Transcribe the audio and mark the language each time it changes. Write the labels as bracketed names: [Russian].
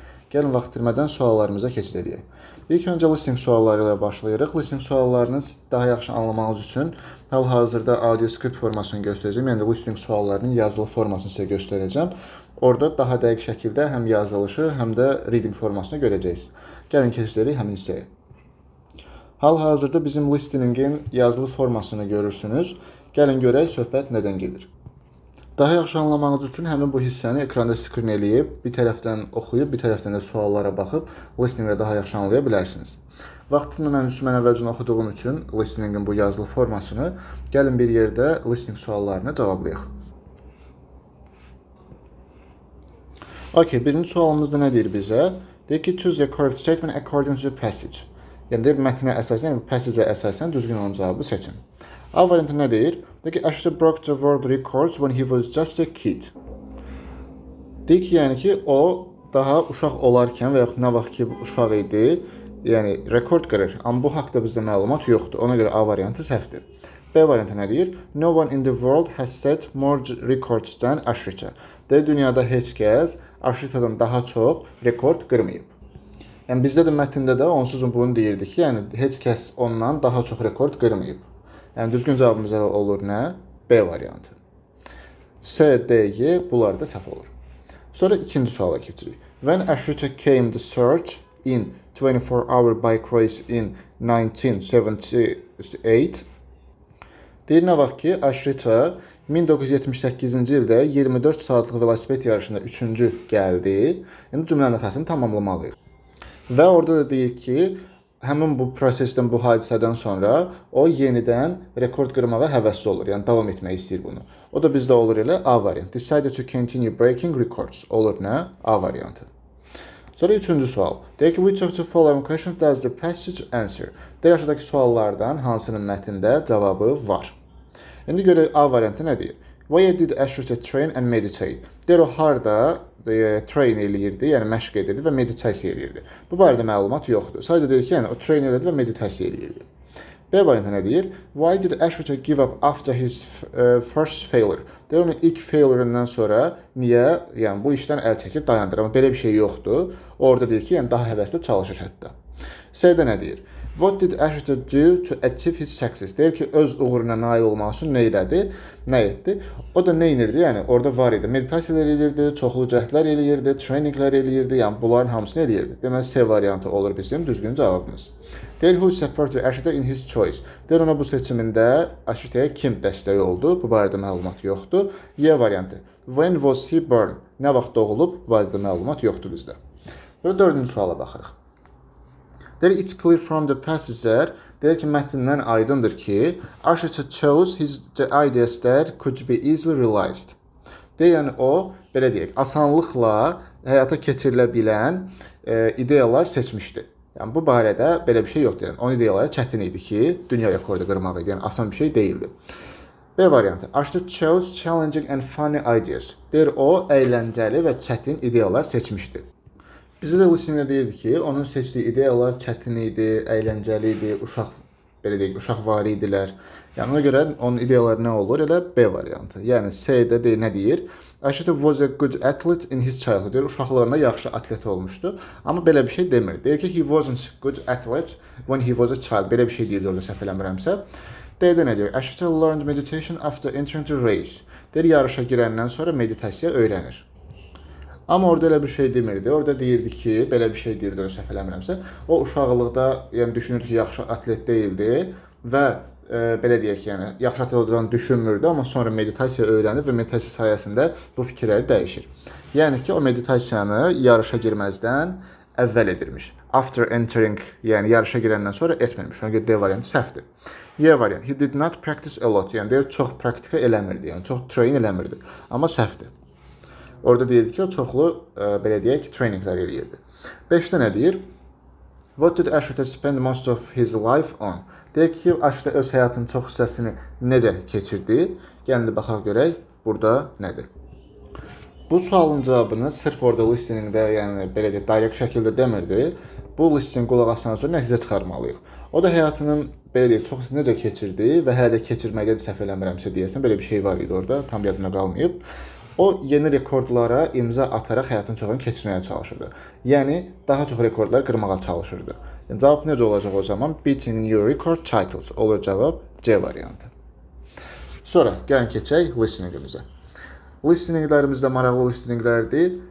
[Azerbaijani] Gəlin vaxt itirmədən suallarımıza keçid edək. İlk öncə listening sualları ilə başlayırıq. Listening suallarını daha yaxşı anlamağınız üçün hal-hazırda audio skript formasını göstərəcəm. Yəni listening suallarının yazılı formasını sizə göstərəcəm. Orada daha dəqiq şəkildə həm yazılışı, həm də reading formasını görəcəksiniz. Gəlin keçid edək həmin hissəyə. Hal-hazırda bizim listeningin yazılı formasını görürsünüz. Gəlin görək söhbət nədən gedir. Daha yaxşı anlamanız üçün həmin bu hissəni ekranda skrin eləyib, bir tərəfdən oxuyub, bir tərəfdən də suallara baxıb listeningi daha yaxşı anlaya bilərsiniz. Vaxtını mən əvvəlcə oxuduğum üçün listeningin bu yazılı formasını gəlin bir yerdə listening suallarını cavablayaq. Okay, birinci sualımızda nə deyir bizə? Deyir ki, [English] choose the correct statement according to the passage. [Azerbaijani] Yəni deyir, mətnə əsasən, yəni passage-ə əsasən düzgün olan cavabı seçin. A variantı nə deyir? [English] Deyir ki, Ashley broke the world records when he was just a kid. [Azerbaijani] Deyir ki, yəni ki, o daha uşaq olarkən və yaxud nə vaxt ki, uşaq idi, yəni rekord qırır. Amma bu haqda bizdə məlumat yoxdur. Ona görə A variantı səhvdir. B variantı nə deyir? [English] No one in the world has set more records than Ashrita. [Azerbaijani] Deyir, dünyada heç kəs Ashrita'dan daha çox rekord qırmayıb. Yəni bizdə də mətndə də onsuz bunu deyirdi ki, yəni heç kəs ondan daha çox rekord qırmayıb. Yəni düzgün cavabımız olur nə? B variantı. C, D, Y bunlar da səhv olur. Sonra ikinci suala keçirik. [English] When Ashrita came to search in 24-hour bike race in 1978 [Azerbaijani] deyir nə vaxt ki, Ashrita 1978-ci ildə 24 saatlıq velosiped yarışında 3-cü gəldi. Yəni cümlənin xəsini tamamlamalıyıq. Və orada da deyir ki, həmin bu prosesdən, bu hadisədən sonra o yenidən rekord qırmağa həvəsli olur. Yəni davam etmək istəyir bunu. O da bizdə olur elə A variantı. [English] Decided to continue breaking records. [Azerbaijani] Olur nə? A variantı. Sonra üçüncü sual. Deyir ki, [English] which of the following questions does the passage answer? [Azerbaijani] Deyir, aşağıdakı suallardan hansının mətndə cavabı var? İndi görək A variantı nə deyir? [English] Where did Ashrita train and meditate? [Azerbaijani] Deyir, o harda train eləyirdi, yəni məşq edirdi və meditasiya eləyirdi. Bu barədə məlumat yoxdur. Sadəcə deyir ki, yəni o train edirdi və meditasiya eləyirdi. B variantı nə deyir? [English] Why did Ashrita give up after his first failure? [Azerbaijani] Deyir, onun ilk failure-ından sonra niyə, yəni bu işdən əl çəkir, dayandır. Amma belə bir şey yoxdur. Orada deyir ki, yəni daha həvəslə çalışır hətta. C-də nə deyir? [English] What did Ashrita do to achieve his success? [Azerbaijani] Deyir ki, öz uğuruna nail olmaq üçün nə elədi? Nə etdi? O da nə edirdi? Yəni orada var idi. Meditasiyalar eləyirdi, çoxlu cəhdlər eləyirdi, treyninqlər eləyirdi. Yəni bunların hamısını eləyirdi. Deməli C variantı olur bizim düzgün cavabımız. Deyir, [English] who supported Ashrita in his choice? [Azerbaijani] Deyir, ona bu seçimində Ashrita'ya kim dəstək oldu? Bu barədə məlumat yoxdur. Y variantı. [English] When was he born? [Azerbaijani] Nə vaxt doğulub? Bu barədə məlumat yoxdur bizdə. Və dördüncü suala baxırıq. Deyir, [English] it's clear from the passage [Azerbaijani] deyir ki, mətndən aydındır ki, [English] Ashrita chose the ideas that could be easily realized. [Azerbaijani] Deyir, yəni o, belə deyək, asanlıqla həyata keçirilə bilən ideyalar seçmişdi. Yəni bu barədə belə bir şey yoxdur. Yəni onun ideyaları çətin idi ki, dünya rekordu qırmaq idi. Yəni asan bir şey deyildi. B variantı. [English] Ashrita chose challenging and funny ideas. [Azerbaijani] Deyir, o əyləncəli və çətin ideyalar seçmişdi. Bizə də listeningdə deyirdi ki, onun seçdiyi ideyalar çətin idi, əyləncəli idi, belə deyək, uşaqvari idilər. Yəni ona görə onun ideyaları nə olur? Elə B variantı. Yəni C-də nə deyir? [English] Ashrita was a good athlete in his childhood. [Azerbaijani] Deyir, uşaqlığında yaxşı atlet olmuşdu. Amma belə bir şey demir. Deyir ki, [English] he wasn't good athlete when he was a child. [Azerbaijani] Belə bir şey deyir, orada səhv eləmirəmsə. D-də nə deyir? [English] Ashrita learned meditation after entering the race. [Azerbaijani] Deyir, yarışa girəndən sonra meditasiya öyrənir. Amma orada elə bir şey demirdi. Orada deyirdi ki, belə bir şey deyirdi, səhv eləmirəmsə. O uşaqlıqda yəni düşünürdü ki, yaxşı atlet deyildi və belə deyək, yəni yaxşı atlet olduğunu düşünmürdü, amma sonra meditasiya öyrənir və meditasiya sayəsində bu fikirləri dəyişir. Yəni ki, o meditasiyanı yarışa girməzdən əvvəl edirmiş. [English] After entering, [Azerbaijani] yəni yarışa girəndən sonra etmirmiş. Ona görə D variantı səhvdir. Y variantı. [English] He did not practice a lot. [Azerbaijani] Yəni deyir, çox praktika eləmirdi, yəni çox train eləmirdi. Amma səhvdir. Orada deyirdi ki, o çoxlu, belə deyək, treyninqlər eləyirdi. 5-də nə deyir? [English] What did Ashrita spend most of his life on? [Azerbaijani] Deyir ki, Ashrita öz həyatının çox hissəsini necə keçirdi? Gəlin baxaq görək, burada nədir? Bu sualın cavabını sırf orada listeningdə, yəni belə deyək, direkt şəkildə demirdi. Bu listening qulaq asandan sonra nəticə çıxarmalıyıq. O da həyatının belə deyək, çox necə keçirdi və hələ də keçirməkdə də səhv eləmirəmsə deyəsən, belə bir şey var idi orada, tam yadımda qalmayıb. O yeni rekordlara imza ataraq həyatın çoxunu keçirməyə çalışırdı. Yəni daha çox rekordlar qırmağa çalışırdı. Yəni cavab necə olacaq o zaman? [English] Beating new record titles [Azerbaijani] olur cavab C variantı. Sonra gəlin keçək listeningimizə. Listeninglərimiz də maraqlı listeninglərdir.